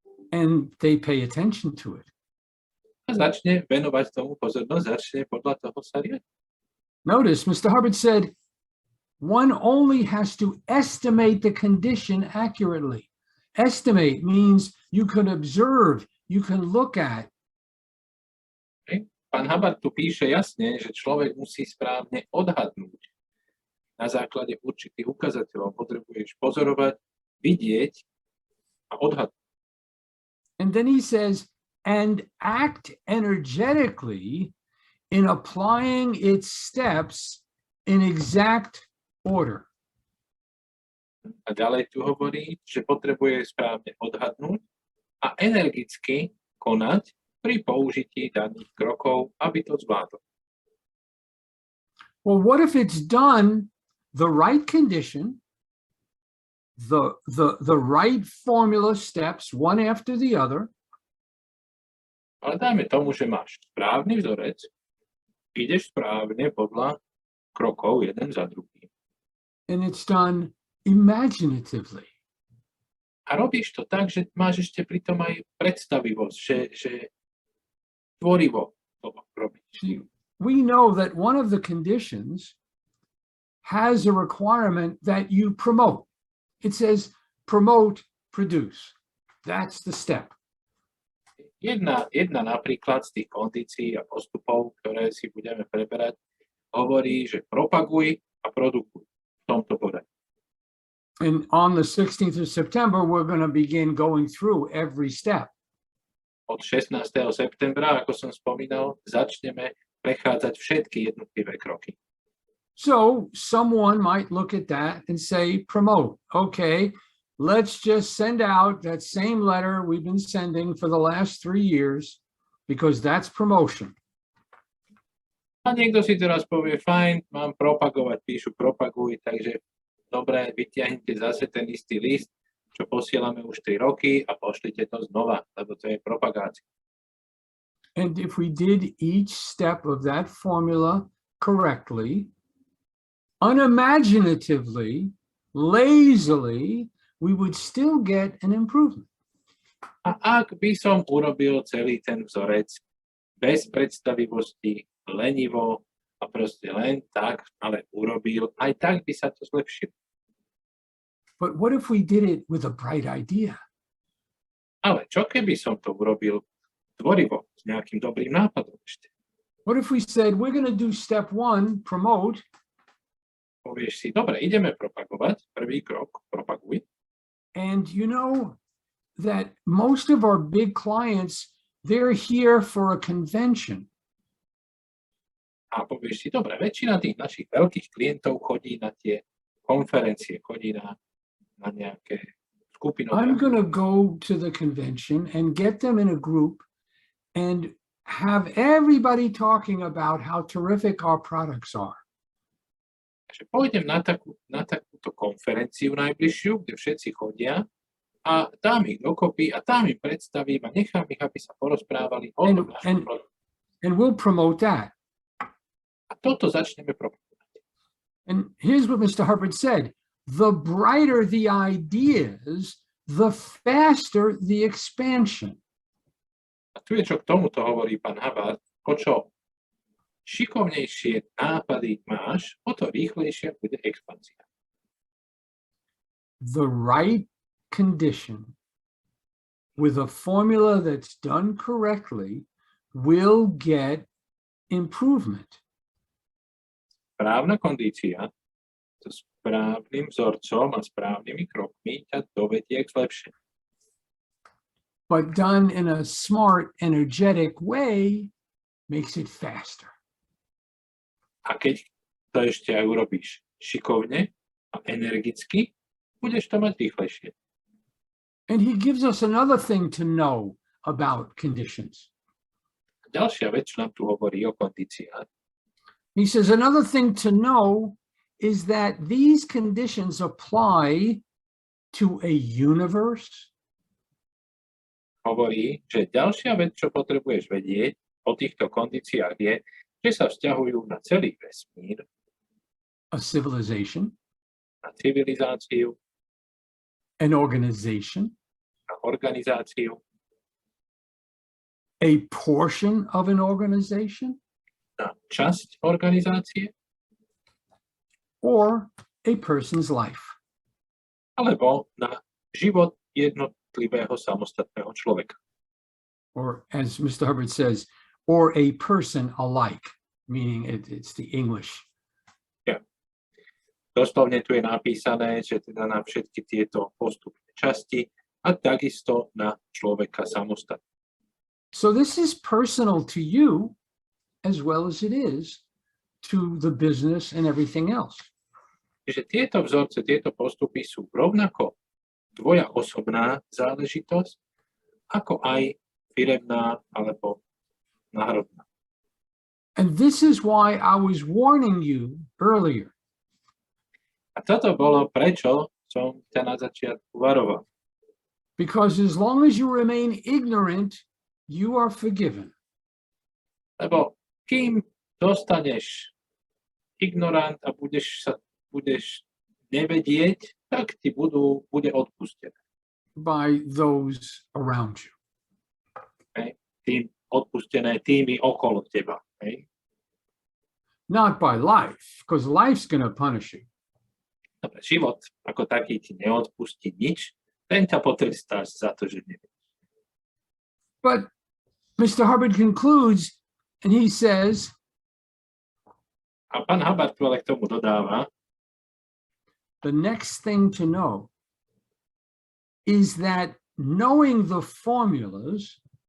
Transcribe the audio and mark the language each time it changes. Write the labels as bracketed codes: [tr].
[en] And they pay attention to it. [sk] A začne venovať tomu pozornosť, začne podľa toho sa riadiť. [en] Notice Mr. Hubbard said, one only has to estimate the condition accurately. Estimate means you can observe, you can look at. [sk] Pán Hubbard tu píše jasne, že človek musí správne odhadnúť. Na základe určitých ukazateľov potrebuješ pozorovať, vidieť a odhadnúť. [en] And then he says, and act energetically in applying its steps in exact order. [sk] A ďalej tu hovorí, že potrebuje správne odhadnúť a energicky konať pri použití daných krokov, aby to zvládol. [en] Well, what if it's done the right condition, the right formula steps, one after the other? [sk] Ale dajme tomu, že máš správny vzorec, ideš správne podľa krokov jeden za druhým. [en] And it's done imaginatively. [sk] A robíš to tak, že máš ešte pritom aj predstavivosť, že tvorivo to robíš. [en] We know that one of the conditions has a requirement that you promote. It says promote, produce. That's the step. [sk] Jedna napríklad z tých kondícií a postupov, ktoré si budeme preberať, hovorí, že propaguj a produkuj v tomto bode. [en] And on the 16th of September, we're going to begin going through every step. [sk] Od 16. septembra, ako som spomínal, začneme prechádzať všetky jednotlivé kroky. [en] So someone might look at that and say, promote. Okay, let's just send out that same letter we've been sending for the last 3 years because that's promotion. [sk] A niekto si teraz povie, fajn, mám propagovať, píšu propaguj, takže dobre, vytiahnite zase ten istý list, čo posielame už 3 roky a pošlite to znova, lebo to je propagácia. [en] And if we did each step of that formula correctly, unimaginatively, lazily, we would still get an improvement. [sk] A ak by som urobil celý ten vzorec bez predstavivosti, lenivo a proste len tak, ale urobil, aj tak by sa to zlepšilo. [en] But what if we did it with a bright idea? [sk] Ale čo keby som to urobil tvorivo, s nejakým dobrým nápadom ešte? [en] What if we said, we're going to do step 1, promote, [sk] Povieš si, dobre, ideme propagovať, prvý krok, propaguj. [en] and you know that most of our big clients, they're here for a convention. [sk] A povieš si, dobre, väčšina tých našich veľkých klientov chodí na tie konferencie, chodí na nejaké skupinové. [en] I'm going to go to the convention and get them in a group and have everybody talking about how terrific our products are. [sk] Takže pôjdem na takúto konferenciu najbližšiu, kde všetci chodia a dám ich dokopy a tam im predstavím a nechám ich, aby sa porozprávali o tom našom produktu. [en] And we'll promote that. [sk] A toto začneme propagovať. [en] And here's what Mr. Hubbard said. The brighter the ideas, the faster the expansion. [sk] A tu je, čo k tomuto hovorí pán Hubbard, o čo šikovnejšie nápady máš, o to rýchlejšia bude expanzia. [en] The right condition with a formula that's done correctly will get improvement. [sk] Správna kondícia so správnym vzorcom a správnymi krokmi ťa dovedie k zlepšeniu. [en] But done in a smart, energetic way makes it faster. [sk] A keď to ešte aj urobíš šikovne a energicky, budeš to mať rýchlejšie. [en] And he gives us another thing to know about conditions. [sk] Ďalšia vec, čo nám tu hovorí o kondíciách. [en] He says another thing to know is that these conditions apply to a universe. [sk] Hovorí, že ďalšia vec, čo potrebuješ vedieť o týchto kondíciách je, že sa vzťahujú na celý vesmír, [en] A civilization, [sk] na civilizáciu, [en] an organization, [sk] na organizáciu, [en] a portion of an organization, [sk] na časť organizácie, [en] or a person's life. [sk] alebo na život jednotlivého samostatného človeka. [en] Or as Mr. Hubbard says, or a person alike, meaning it's the English. [sk] Doslovne tu je napísané, že teda na všetky tieto postupné časti a takisto na človeka samostatného. [en] So this is personal to you as well as it is to the business and everything else. [sk] Čiže tieto vzorce, tieto postupy sú rovnako tvoja osobná záležitosť, ako aj firemná alebo národná. [en] And this is why I was warning you earlier. [sk] A toto bolo, prečo som ťa na začiatku varoval. [en] Because as long as you remain ignorant, you are forgiven. [sk] Lebo kým dostaneš ignorant a budeš nevedieť, tak ti bude odpustené. [en] By those around you. [sk] Tým odpustené tými okolo teba. [en] Not by life, because life's going to punish you. [sk] Dobre, život ako taký ti neodpustí nič, ten ťa potrestáš za to, že nevieš. [en] But Mr. Hubbard concludes and he says, [sk] a pán Hubbard ale k tomu dodáva, [en] the next thing to know is that knowing the formulas